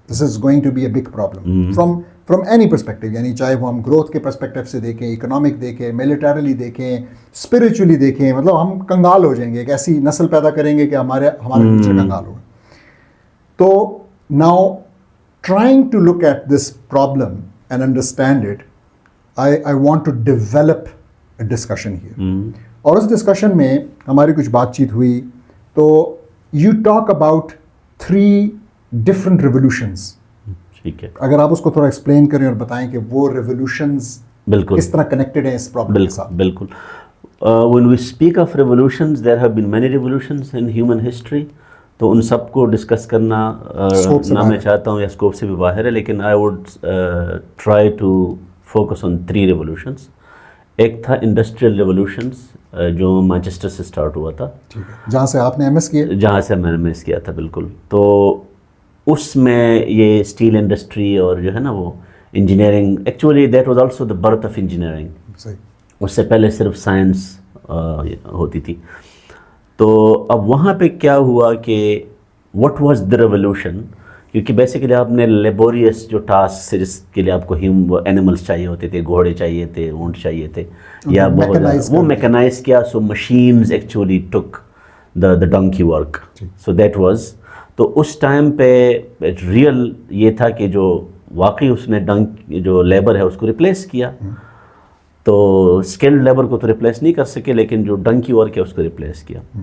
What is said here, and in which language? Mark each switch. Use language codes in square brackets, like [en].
[en] this is going to be a big problem from any perspective, [ur] یعنی چاہے وہ ہم گروتھ کے پرسپیکٹیو سے دیکھیں, اکنامک دیکھیں, ملیٹریلی دیکھیں, اسپریچولی دیکھیں, مطلب ہم کنگال ہو جائیں گے. ایک ایسی نسل پیدا کریں گے کہ ہمارا فیوچر کنگال ہوگا. تو [en] Now trying to look at this problem and understand it, I want to develop a discussion here. [ur] اور اس ڈسکشن میں ہماری کچھ بات چیت ہوئی. [en] تو you talk about 3 different revolutions. [ur] ٹھیک ہے, اگر آپ اس کو تھوڑا ایکسپلین کریں اور بتائیں کہ وہ ریولیوشنز بالکل کس طرح کنیکٹڈ ہیں اس پرابلم کے ساتھ. بالکل. [en] When we speak of revolutions, there have been many revolutions in human history. [ur] تو ان سب کو ڈسکس کرنا نہ میں چاہتا ہوں یا اسکوپ سے بھی باہر ہے, لیکن [en] I would try to focus on 3 revolutions. [ur] ایک تھا انڈسٹریل ریولوشنز جو مانچسٹر سے اسٹارٹ ہوا تھا, جہاں سے آپ نے ایم ایس کیا. جہاں سے میں نے ایم ایس کیا تھا. بالکل. تو اس میں یہ اسٹیل انڈسٹری اور جو ہے نا وہ engineering, [en] Actually that was also the birth of engineering. [ur] اس سے پہلے صرف سائنس ہوتی تھی. تو اب وہاں پہ کیا ہوا کہ [en] what was the revolution, [ur] کیونکہ بیسیکلی آپ نے لیبوریس جو ٹاسک سے جس کے لیے آپ کو اینیملس چاہیے ہوتے تھے, گھوڑے چاہیے تھے, اونٹ چاہیے تھے, یا بہت وہ میکنائز کیا. [en] So machines actually took the donkey work. [ur] So that was, تو اس ٹائم پہ ریئل یہ تھا کہ جو واقعی اس نے جو لیبر ہے اس کو ریپلیس کیا. تو اسکلڈ لیبر کو تو ریپلیس نہیں کر سکے, لیکن جو ڈنکی ورک ہے اس کو ریپلیس کیا.